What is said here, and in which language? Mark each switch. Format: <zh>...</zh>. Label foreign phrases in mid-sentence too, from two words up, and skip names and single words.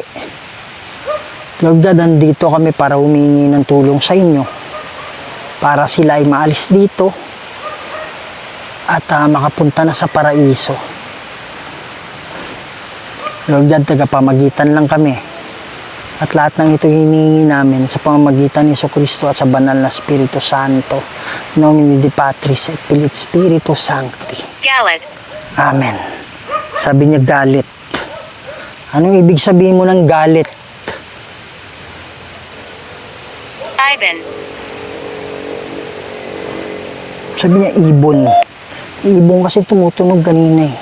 <en>Lord God,</en> <tl>andito kami para humingi ng tulong sa inyo para sila ay maalis dito at makapunta na sa paraiso.</tl> <en>Lord God,</en> <tl>tagapamagitan lang kami. At lahat ng ito hinihingi namin sa pamamagitan ni Jesucristo at sa banal na Espiritu Santo.</tl> <la>Nomine Dei Patris et Filii et Spiritus Sancti.</la> <tl>Galit. Amen. Sabi niya galit. Anong ibig sabihin mo ng galit? Ivan. Sabi niya ibon. Ibon kasi tumutunog kanina eh.</tl>